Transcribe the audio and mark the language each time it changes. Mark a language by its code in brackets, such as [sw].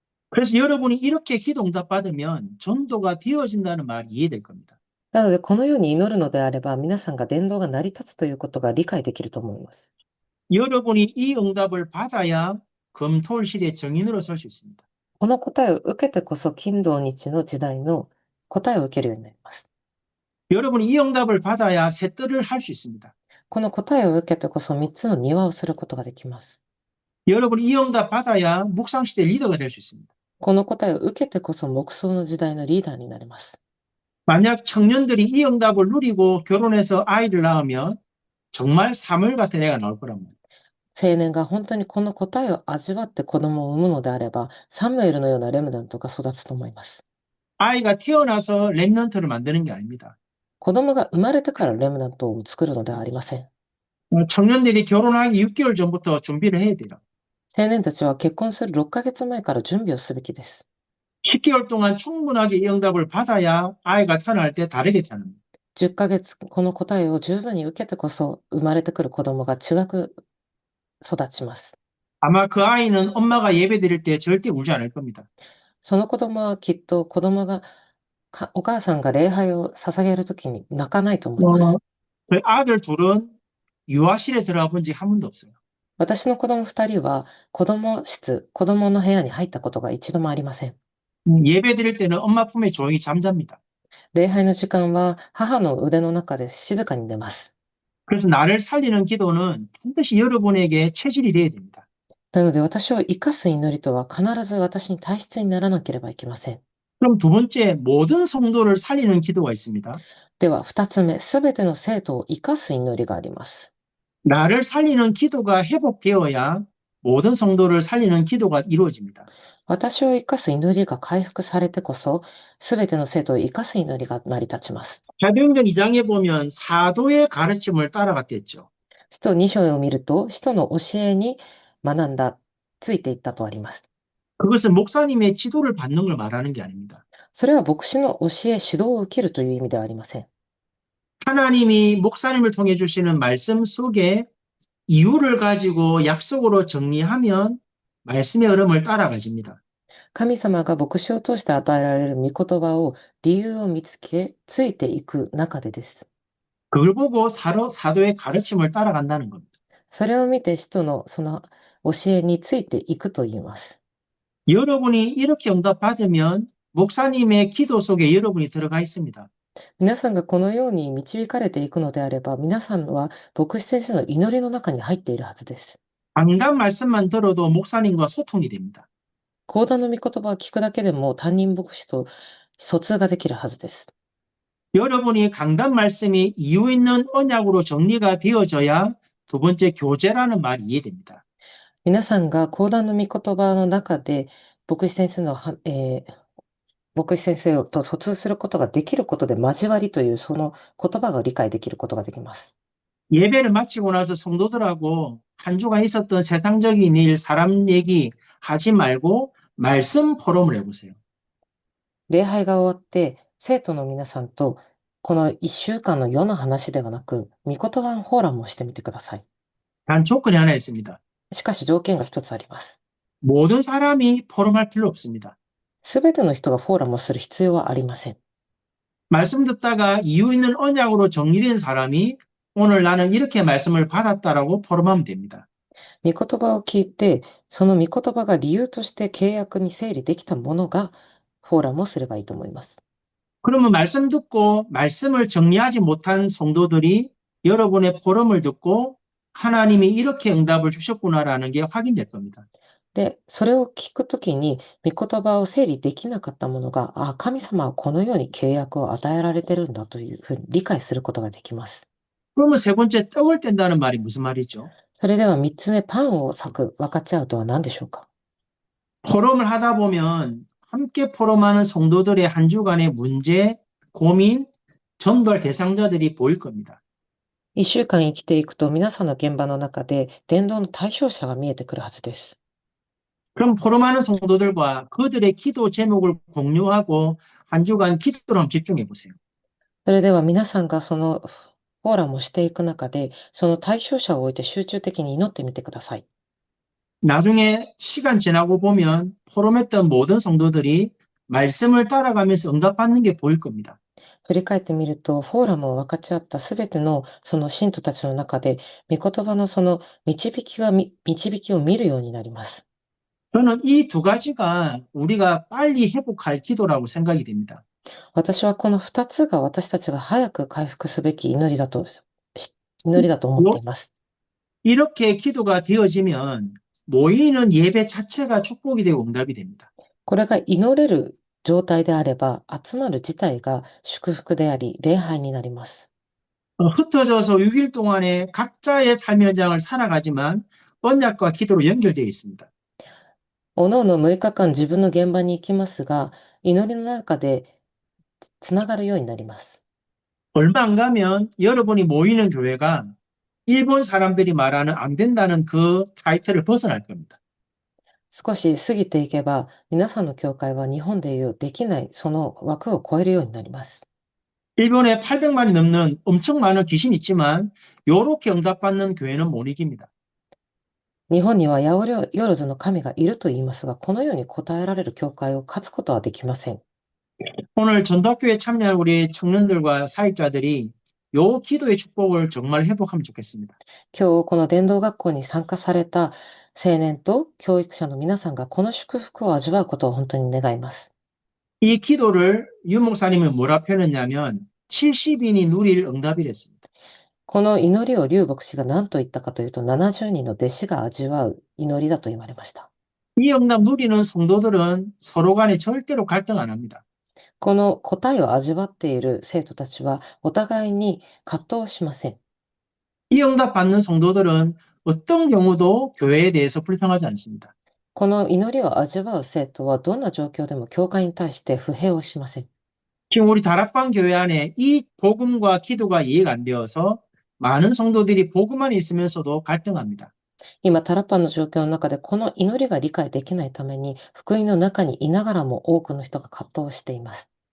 [ko] 그래서 여러분이 이렇게 기도 응답 받으면 전도가 되어진다는 말이 이해될 겁니다. [ja] なので、このように祈るのであれば、皆さんが伝道が成り立つということが理解できると思います。 [ko] 여러분이 이 응답을 받아야 금토일 시대의 정인으로 설 수 있습니다. [ja] この答えを受けてこそ、金土日の時代の答えを受けるようになります。 [ko] 여러분이 이 응답을 받아야 새뜰을 할 수 있습니다. [ja] この答えを受けてこそ、3つの庭をすることができます。 [ko] 여러분이 이 응답 받아야 묵상 시대 리더가 될 수 있습니다. [ja] この答えを受けてこそ、黙想の時代のリーダーになれます。 [ko] 만약 청년들이 이 응답을 누리고 결혼해서 아이를 낳으면 정말 사물 같은 애가 나올 거란 말이에요. [ja] 青年が本当にこの答えを味わって子供を産むのであれば、サムエルのようなレムダントが育つと思います。 [ko] 아이가 태어나서 랩런트를 만드는 게 아닙니다. [ja] 子供が生まれてからレムダントを作るのではありません。 [ko] 청년들이 결혼하기 6개월 전부터 준비를 해야 돼요. [ja] 青年たちは結婚する6ヶ月前から準備をすべきです。 [ko] 10개월 동안 충분하게 이 응답을 받아야 아이가 태어날 때 다르게 태어납니다. [ja] 10ヶ月、この答えを十分に受けてこそ、生まれてくる子供が違く育ちます。 [ko] 아마 그 아이는 엄마가 예배 드릴 때 절대 울지 않을 겁니다. [ja] その子供はきっと子供が、お母さんが礼拝を捧げるときに泣かないと思います。 [ko] 그 아들 둘은 유아실에 들어가 본 적 한 번도 없어요. [ja] 私の子供2人は子供室、子供の部屋に入ったことが一度もありません。 [ko] 예배 드릴 때는 엄마 품에 조용히 잠잡니다. [ja] 礼拝の時間は母の腕の中で静かに寝ます。 [ko] 그래서 나를 살리는 기도는 반드시 여러분에게 체질이 되어야 됩니다. [ja] なので私を生かす祈りとは必ず私に体質にならなければいけません。 [ko] 그럼 두 번째, 모든 성도를 살리는 기도가 있습니다. [ja] では二つ目、すべての生徒を生かす祈りがあります。 [ko] 나를 살리는 기도가 회복되어야 모든 성도를 살리는 기도가 이루어집니다. [ja] 私を生かす祈りが回復されてこそ、すべての生徒を生かす祈りが成り立ちます。 [ko] 사도행전 2장에 보면 사도의 가르침을 따라갔댔죠. [ja] 使徒2章を見ると、使徒の教えに学んだ、ついていったとあります。 [ko] 그것은 목사님의 지도를 받는 걸 말하는 게 아닙니다. [ja] それは牧師の教え、指導を受けるという意味ではありません。 [ko] 하나님이 목사님을 통해 주시는 말씀 속에 이유를 가지고 약속으로 정리하면 말씀의 흐름을 따라가집니다. [ja] 神様が牧師を通して与えられる御言葉を理由を見つけ、ついていく中でです。 [ko] 그걸 보고 사도의 가르침을 따라간다는 겁니다. [ja] それを見て使徒のその教えについていくと言います。 [ko] 여러분이 이렇게 응답받으면 목사님의 기도 속에 여러분이 들어가 있습니다. [ja] 皆さんがこのように導かれていくのであれば、皆さんは牧師先生の祈りの中に入っているはずです。 [ko] 강단 말씀만 들어도 목사님과 소통이 됩니다. [ja] 講談の御言葉を聞くだけでも担任牧師と疎通ができるはずです。 [ko] 여러분이 강단 말씀이 이유 있는 언약으로 정리가 되어져야 두 번째 교제라는 말이 이해됩니다. [ja] 皆さんが講談の御言葉の中で牧師先生のは、牧師先生と疎通することができることで交わりというその言葉が理解できることができます。 [ko] 예배를 마치고 나서 성도들하고 한 주간 있었던 세상적인 일, 사람 얘기 하지 말고 말씀 포럼을 해보세요. [ja] 礼拝が終わって生徒の皆さんとこの1週間の世の話ではなく、御言葉のフォーラムをしてみてください。 [ko] 단 조건이 하나 있습니다. [ja] しかし条件が一つあります。 [ko] 모든 사람이 포럼할 필요 없습니다. [ja] すべての人がフォーラムをする必要はありません。 [ko] 말씀 듣다가 이유 있는 언약으로 정리된 사람이 오늘 나는 이렇게 말씀을 받았다라고 포럼하면 됩니다. [ja] 御言葉を聞いて、その御言葉が理由として契約に整理できたものがフォーラムをすればいいと思います。 [ko] 그러면 말씀 듣고 말씀을 정리하지 못한 성도들이 여러분의 포럼을 듣고 하나님이 이렇게 응답을 주셨구나라는 게 확인될 겁니다. [ja] で、それを聞くときに、御言葉を整理できなかったものが、あ、神様はこのように契約を与えられてるんだというふうに理解することができます。 [ko] 그러면 세 번째 떡을 뗀다는 말이 무슨 말이죠? [ja] それでは3つ目、パンを裂く、分かち合うとは何でしょうか。 [ko] 포럼을 하다 보면 함께 포럼하는 성도들의 한 주간의 문제, 고민, 전도할 대상자들이 보일 겁니다. [ja] 1週間生きていくと、皆さんの現場の中で伝道の対象者が見えてくるはずです。 [ko] 그럼 포럼하는 성도들과 그들의 기도 제목을 공유하고 한 주간 기도로 한번 집중해 보세요. [ja] それでは皆さんがそのフォーラムをしていく中で、その対象者を置いて集中的に祈ってみてください。 [ko] 나중에 시간 지나고 보면 포럼했던 모든 성도들이 말씀을 따라가면서 응답받는 게 보일 겁니다. [ja] 振り返ってみると、フォーラムを分かち合ったすべてのその信徒たちの中で、御言葉のその導きを見るようになります。 [ko] 저는 이 두 가지가 우리가 빨리 회복할 기도라고 생각이 됩니다. [ja] 私はこの2つが私たちが早く回復すべき祈りだと思っています。 [ko] 이렇게 기도가 되어지면 모이는 예배 자체가 축복이 되고 응답이 됩니다. [ja] これが祈れる状態であれば、集まる自体が祝福であり、礼拝になります。 [ko] 흩어져서 6일 동안에 각자의 삶의 현장을 살아가지만 언약과 기도로 연결되어 있습니다. [ja] おのおの6日間自分の現場に行きますが、祈りの中でつながるようになります。 [ko] 얼마 안 가면 여러분이 모이는 교회가 일본 사람들이 말하는 안 된다는 그 타이틀을 벗어날 겁니다. [ja] 少し過ぎていけば、皆さんの教会は日本でいうできないその枠を超えるようになります。 [ko] 일본에 800만이 넘는 엄청 많은 귀신이 있지만 요렇게 응답받는 교회는 못 이깁니다. [ja] 日本には八百万の神がいると言いますが、このように答えられる教会を勝つことはできません。 [ko] 오늘 전도학교에 참여한 우리 청년들과 사역자들이 요 기도의 축복을 정말 회복하면 좋겠습니다. [ja] 今日この伝道学校に参加された青年と教育者の皆さんがこの祝福を味わうことを本当に願います。 [ko] 이 기도를 유 목사님은 뭐라 표현했냐면 70인이 누릴 응답이랬습니다. [ja] この祈りを劉牧師が何と言ったかというと、70人の弟子が味わう祈りだと言われました。 [ko] 이 응답 누리는 성도들은 서로 간에 절대로 갈등 안 합니다. [ja] この答えを味わっている生徒たちは、お互いに葛藤しません。 [ko] 이 응답 받는 성도들은 어떤 경우도 교회에 대해서 불평하지 않습니다. [ja] この祈りを味わう生徒は、どんな状況でも教会に対して不平をしません。 [ko] 지금 우리 다락방 교회 안에 이 복음과 기도가 이해가 안 되어서 많은 성도들이 복음 안에 있으면서도 갈등합니다. [ja] 今、タラッパンの状況の中で、この祈りが理解できないために、福音の中にいながらも多くの人が葛藤しています。